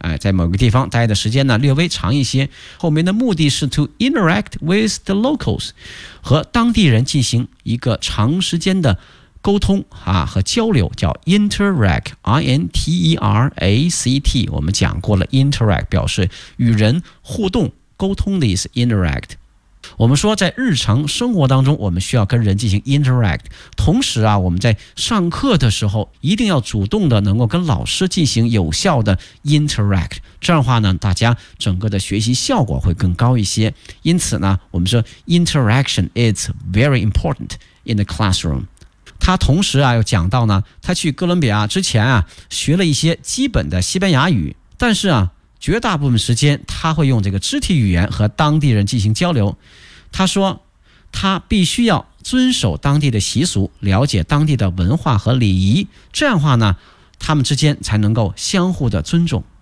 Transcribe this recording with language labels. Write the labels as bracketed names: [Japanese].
[Chinese] 在某个地方待的时间呢略微长一些，后面的目的是 [English] to interact with the locals, [Chinese] 和当地人进行一个长时间的沟通啊和交流，叫 interact, I-N-T-E-R-A-C-T, 我们讲过了 interact, 表示与人互动沟通的意思 interact。我们说在日常生活当中我们需要跟人进行 interact, 同时啊我们在上课的时候一定要主动的能够跟老师进行有效的 interact, 这样的话呢大家整个的学习效果会更高一些。因此呢我们说 [English] interaction is very important in the classroom。 [Chinese] 他同时啊又讲到呢他去哥伦比亚之前啊学了一些基本的西班牙语，但是啊绝大部分时间他会用这个肢体语言和当地人进行交流。他说他必须要遵守当地的习俗，了解当地的文化和礼仪，这样的话呢他们之间才能够相互的尊重。